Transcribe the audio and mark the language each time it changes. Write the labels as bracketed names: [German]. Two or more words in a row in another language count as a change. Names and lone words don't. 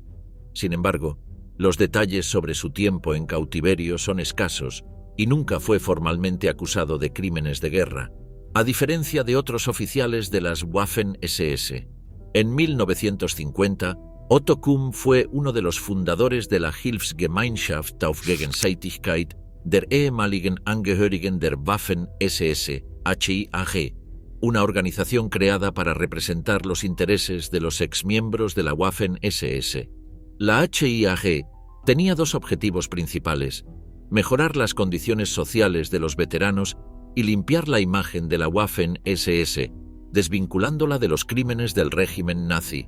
[Spanish] Sin embargo, los detalles sobre su tiempo en cautiverio son escasos y nunca fue formalmente acusado de crímenes de guerra, a diferencia de otros oficiales de las Waffen-SS. En 1950, Otto Kumm fue uno de los fundadores de la Hilfsgemeinschaft auf Gegenseitigkeit der ehemaligen Angehörigen der Waffen-SS, HIAG, una organización creada para representar los intereses de los exmiembros de la Waffen-SS. La HIAG tenía 2 objetivos principales: mejorar las condiciones sociales de los veteranos y limpiar la imagen de la Waffen-SS, desvinculándola de los crímenes del régimen nazi.